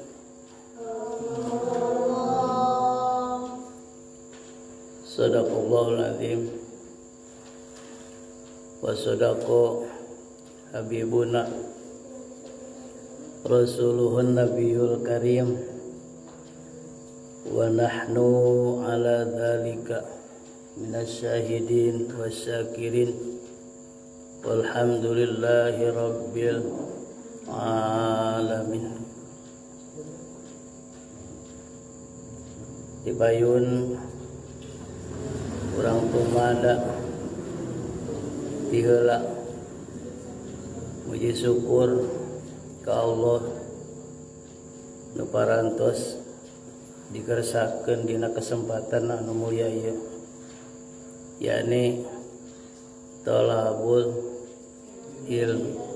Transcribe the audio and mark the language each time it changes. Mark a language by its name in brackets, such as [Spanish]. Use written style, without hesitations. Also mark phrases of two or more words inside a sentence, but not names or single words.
[Arabic] صدق الله العظيم وصدق حبيبنا رسوله النبي الكريم ونحن على ذلك من الشاهدين والشاكرين والحمد لله رب العالمين. [Sundanese] Dibayun urang tumada tiheula muji syukur ka Allah nu parantos dikersakeun dina kesempatan anu mulia ieu, yakni [Arabic] طلب العلم.